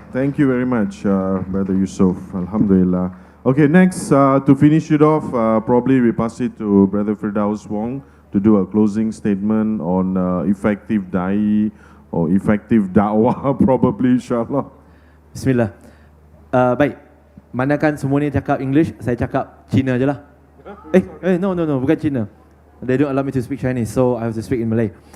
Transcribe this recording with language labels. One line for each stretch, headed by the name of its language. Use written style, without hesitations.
English: Thank you very much, Brother Yusof. Alhamdulillah. Okay, next, to finish it off, probably we pass it to Brother Firdaus Wong to do a closing statement on effective da'i or effective da'wah, probably, insyaAllah.
Malay: Bismillah. Baik. Manakan semua ni cakap English, saya cakap Cina je lah. No, bukan Cina.
English: They don't allow me to speak Chinese, so I have to speak in Malay.